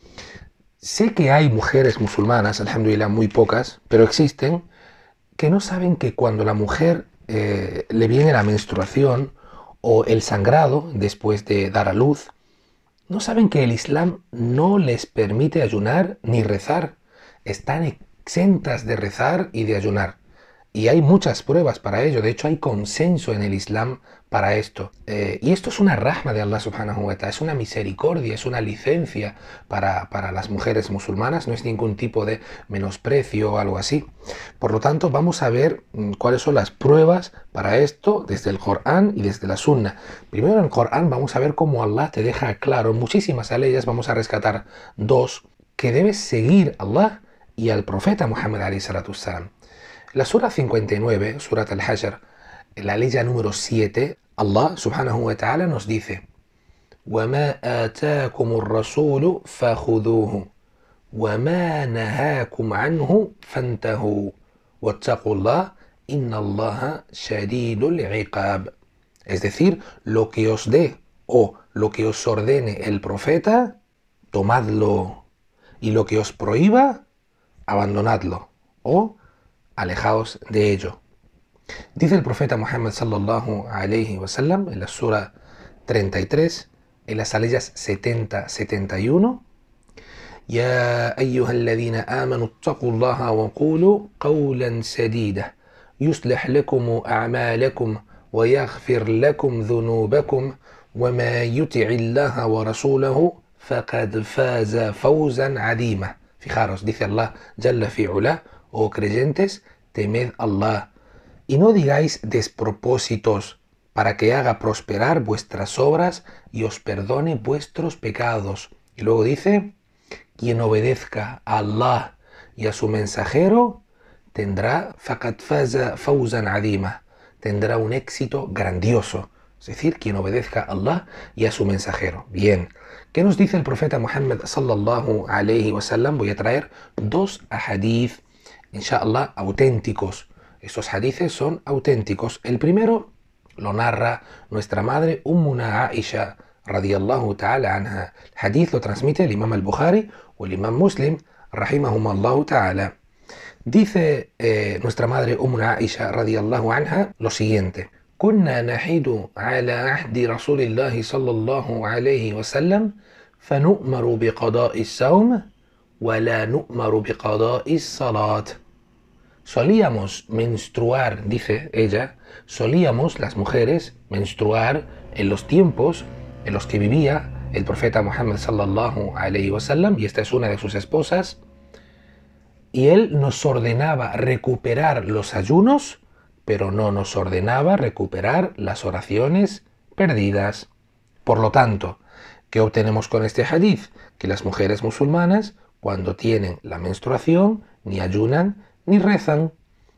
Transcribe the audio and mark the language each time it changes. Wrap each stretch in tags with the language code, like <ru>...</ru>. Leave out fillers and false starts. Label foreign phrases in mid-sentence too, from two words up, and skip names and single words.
<es>Sé que hay mujeres musulmanas, alhamdulillah muy pocas, pero existen, que no saben que cuando la mujer le viene la menstruación o el sangrado después de dar a luz, no saben que el Islam no les permite ayunar ni rezar. Están exentas de rezar y de ayunar. Y hay muchas pruebas para ello. De hecho, hay consenso en el Islam para esto. Y esto es una rahma de Allah</es> <ar>سبحانه وتعالى.</ar> <es>Es una misericordia, es una licencia para las mujeres musulmanas. No es ningún tipo de menosprecio o algo así. Por lo tanto, vamos a ver cuáles son las pruebas para esto desde el Corán y desde la Sunna. Primero en el Corán vamos a ver cómo Allah te deja claro. En muchísimas leyes vamos a rescatar dos. Que debes seguir a Allah y al profeta Muhammad</es> <ar>عليه الصلاة والسلام.</ar> <es>La sura 59,</es> <ar>سورة الحشر,</ar> <es>la ley número 7, Allah</es> <ar>سبحانه وتعالى</ar> <es>nos dice:</es> <ar>وَمَا آتَاكُمُ الرَّسُولُ فَخُذُوهُ وَمَا نَهَاكُمْ عَنْهُ فَانْتَهُوا وَاتَّقُوا اللَّهَ إِنَّ اللَّهَ شَدِيدُ الْعِقَابِ.</ar> <es>Es decir, lo que os dé o lo que os ordene el profeta, tomadlo, y lo que os prohíba, abandonadlo o alejaos de ello. Dice el profeta Muhammad</es> <ar>صلى الله عليه وسلم</ar> <es>en la sura 33, en las aleyas 70-71:</es> <ar>يا أيها الذين آمنوا اتقوا الله وقولوا قولا سديدا يصلح لكم أعمالكم ويغفر لكم ذنوبكم ومن يطع الله ورسوله فقد فاز فوزا عظيما.</ar> <es>Fijaros, dice</es> <ar>الله جل في علاه:</ar> <es>oh creyentes, temed Allah, y no digáis despropósitos, para que haga prosperar vuestras obras y os perdone vuestros pecados. Y luego dice: quien obedezca a Allah y a su mensajero tendrá</es> <ar>فقد فاز فوزا عظيما,</ar> <es>tendrá un éxito grandioso. Es decir, quien obedezca a Allah y a su mensajero. Bien, ¿qué nos dice el profeta Muhammad</es> <ar>صلى الله عليه وسلم?</ar> <es>Voy a traer dos ahadith, inshallah, auténticos. Estos hadices son auténticos. El primero lo narra nuestra madre</es> <ar>أمنا عائشة رضي الله تعالى عنها.</ar> <es>El hadith lo transmite el imam al-Bukhari o el imam Muslim</es> <ar>رحمهما الله تعالى.</ar> <es>Dice nuestra madre</es> <ar>أمنا عائشة رضي الله عنها</ar> <es>lo siguiente:</es> <ar>كنا نحيد على عهد رسول الله صلى الله عليه وسلم فنؤمر بقضاء الصوم ولا نؤمر بقضاء الصلاة.</ar> <es>Solíamos menstruar, dice ella, solíamos las mujeres menstruar en los tiempos en los que vivía el profeta Muhammad</es> <ar>صلى الله عليه وسلم,</ar> <es>y esta es una de sus esposas, y él nos ordenaba recuperar los ayunos, pero no nos ordenaba recuperar las oraciones perdidas. Por lo tanto, ¿qué obtenemos con este hadith? Que las mujeres musulmanas, cuando tienen la menstruación, ni ayunan ni rezan.</es>